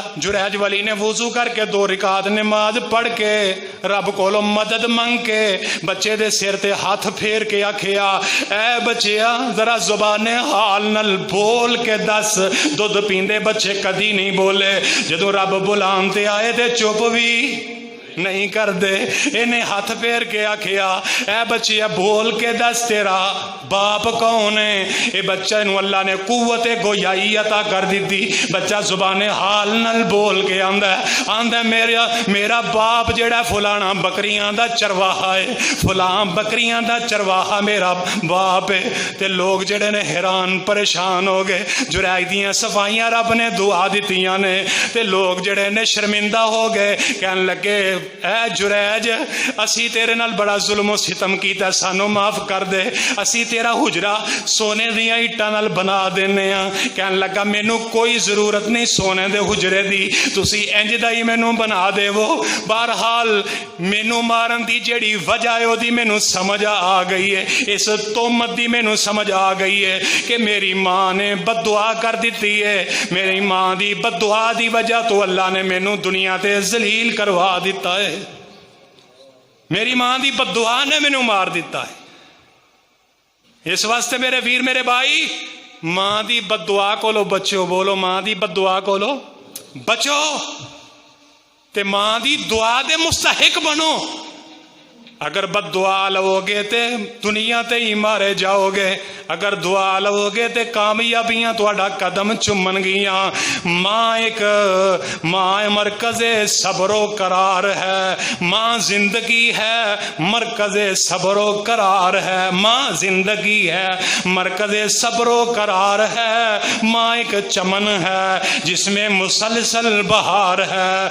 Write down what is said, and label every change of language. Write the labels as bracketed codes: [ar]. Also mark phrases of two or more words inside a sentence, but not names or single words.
[pa] جریج ولی نے وضو کر کے 2 رکعت نماز پڑھ کے رب کولوں مدد منگ کے بچے دے سر تے ہاتھ پھیر کے آکھیا, اے بچیا ذرا زبان حال نل بول کے دس. دودھ پیندے بچے کدی نہیں بولے, جدوں رب بلان تے آئے تے چپ بھی نہیں کر دے. انہیں ہاتھ پھیر کے آکھیا, اے بچیا بول کے دس تیرا باپ کون ہے. اے بچہ نو اللہ نے قوت گویائی عطا کر دیتی. بچہ زبان حال نل بول کے آندا میرا باپ جڑا فلانا بکریاں دا چرواہا ہے, فلان بکریاں دا چرواہا میرا باپ ہے. تے لوگ جڑے نے حیران پریشان ہو گئے. جریج دیاں صفائیاں رب نے دعا دیتیاں نے, تے لوگ جڑے نے شرمندہ ہو گئے. کہن لگے اے جریج اسی تیرے نال بڑا ظلم و ستم کیتا, سانو معاف کر دے, اسی تیرا حجرا سونے دیاں اٹاں نال بنا دینے ہاں. کہن لگا مینوں کوئی ضرورت نہیں سونے دے حجرے دی, تسی انج دا ہی مینوں بنا دے. وہ بہرحال مینوں مارن دی جیڑی وجہ ہے اودی مینوں سمجھ آ گئی ہے, اس تہمت دی مینوں سمجھ آ گئی ہے کہ میری ماں نے بد دعا کر دیتی ہے. میری ماں دی بد دعا دی وجہ تو اللہ نے مینوں دنیا تے ذلیل کروا دیتا ہے. میری ماں دی بد دعا نے مینوں مار دیتا ہے. اس واسطے میرے ویر میرے بھائی, ماں دی بد دعا کولو بچو. بولو ماں دی بد دعا کولو بچو, تے ماں دی دعا دے مستحق بنو. اگر بد دعا لو گے تے دنیا تے ہی مارے جاؤ گے, اگر دعا لو گے تے کامیابیاں تہاڈا قدم چومن گیاں. [ur] ماں مرکز صبر و قرار ہے, ماں زندگی ہے مرکز صبر و قرار ہے. ماں زندگی ہے مرکز صبر و قرار ہے. ماں ایک چمن ہے جس میں مسلسل بہار ہے.